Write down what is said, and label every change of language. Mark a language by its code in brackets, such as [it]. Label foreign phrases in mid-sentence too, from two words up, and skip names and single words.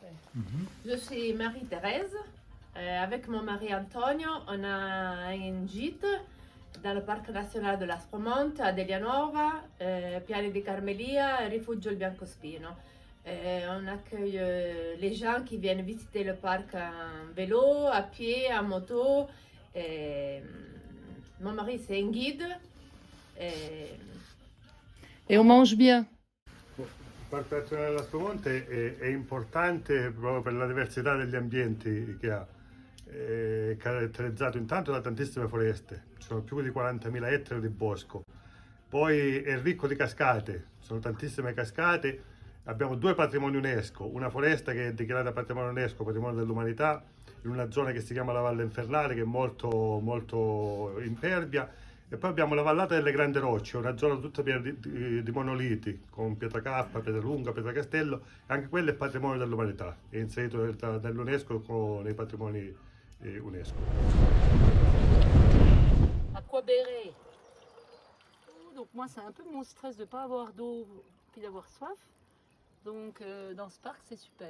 [fr] Je suis Marie-Thérèse. Avec mon mari Antonio, on a un gîte dans le parc national de l'Aspromonte, à Delianova, Piani di Carmelia, Rifugio Il Biancospino. On accueille les gens qui viennent visiter le parc en vélo, à pied, en moto. Mon mari, c'est un guide. Et on mange bien. [it] Il Parco Nazionale dell'Aspromonte è importante proprio per la diversità degli ambienti che ha. È caratterizzato intanto da tantissime foreste, ci sono più di 40.000 ettari di bosco, poi è ricco di cascate, ci sono tantissime cascate, abbiamo 2 patrimoni UNESCO, una foresta che è dichiarata patrimonio UNESCO, patrimonio dell'umanità, in una zona che si chiama la Valle Infernale, che è molto impervia, e poi abbiamo la vallata delle Grandi Rocce, una zona tutta piena di monoliti, con pietra cappa, pietra lunga, pietra castello, e anche quello è patrimonio dell'umanità, è inserito dall'UNESCO nei patrimoni UNESCO. [fr] À quoi bérer? Donc moi c'est un peu mon stress de ne pas avoir d'eau puis d'avoir soif. Donc dans ce parc c'est super.